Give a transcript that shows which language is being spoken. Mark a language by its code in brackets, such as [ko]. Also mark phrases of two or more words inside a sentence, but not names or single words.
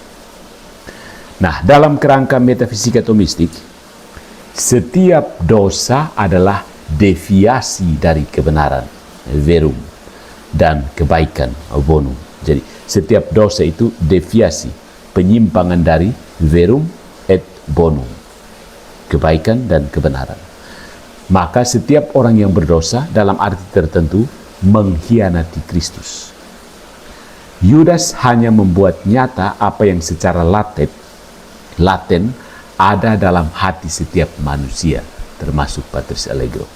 [id] Nah, dalam kerangka metafisika atau mistik, setiap dosa adalah deviasi dari kebenaran, verum, dan kebaikan, bonum. Jadi setiap dosa itu deviasi, penyimpangan dari [la] verum et bonum, [id] kebaikan dan kebenaran. Maka setiap orang yang berdosa dalam arti tertentu mengkhianati Kristus. Yudas hanya membuat nyata apa yang secara laten ada dalam hati setiap manusia, termasuk Patris Allegro.